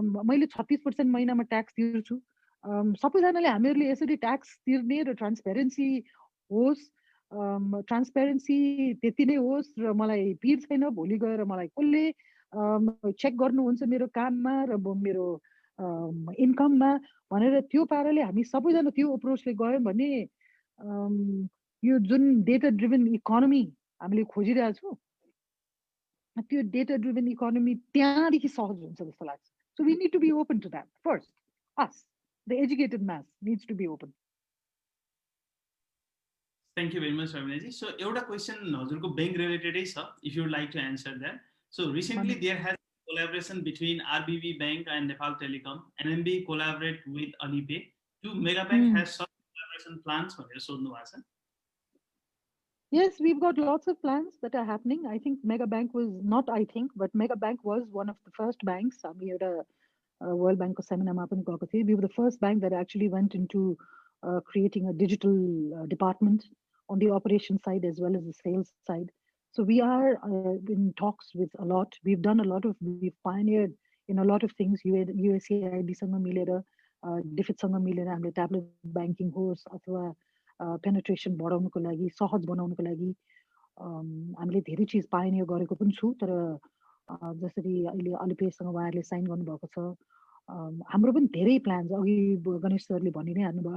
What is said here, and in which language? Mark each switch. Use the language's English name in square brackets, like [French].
[Nepali] मैले 36% महिनामा ट्याक्स तिर्छु। सबैजनाले हामीहरूले यसरी ट्याक्स तिर्ने र ट्रान्सपेरेन्सी होस्, ट्रान्सपेरेन्सी त्यति नै होस् र मलाई पिर छैन भोलि गएर मलाई कसले चेक गर्नुहुन्छ मेरो काममा र मेरो इन्कममा भनेर त्यो पाराले हामी सबैजना त्यो अप्रोचले गयौँ भने यो जुन डेटा ड्रिभन इकोनोमी हामीले खोजिरहेछौँ त्यो डेटा ड्रिभन इकोनोमी त्यहाँदेखि सहज हुन्छ जस्तो लाग्छ। [English] So we need to be open to that first. As the educated mass needs to be open. Thank you very much रविनाजी। [Nepali] So एउटा क्वेसन हजुरको ब्याङ्क रिलेटेडै छ, [English] If you like to answer that. So recently there has collaboration between RBB Bank and Nepal Telecom. NMB collaborate with Alipay. Do Megabank has such collaboration plans [Nepali] भनेर सोध्नु भएको छ? [English] Yes, we've got lots of plans that are happening. I think Megabank was not, but Megabank was one of the first banks. We had a World Bank seminar. We were the first bank that actually went into creating a digital department on the operation side as well as the sales side. So we are in talks with a lot. We've done a lot of, we've pioneered in a lot of things. [Nepali] USAID सँग मिलेर, DFID सँग मिलेर हामीले tablet banking होस् अथवा penetration बढाउनुको लागि, सहज बनाउनुको लागि हामीले धेरै चिज पाइनियर गरेको पनि छु। तर जसरी अहिले अलिपेसँग उहाँहरूले साइन गर्नुभएको छ, हाम्रो पनि धेरै प्लान्स अघि गणेश सरले भनि नै हाल्नुभयो।